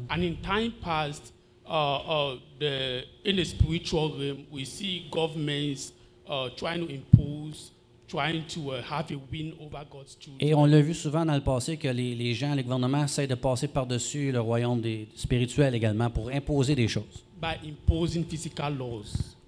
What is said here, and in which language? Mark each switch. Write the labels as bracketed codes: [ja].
[en] And in time past, in the spiritual realm, we see governments trying to have a win over God's children. [fr] Et on l'a vu souvent dans le passé que les gens, les gouvernements essaient de passer par-dessus le royaume des spirituels également pour imposer des choses, [en] By imposing physical laws.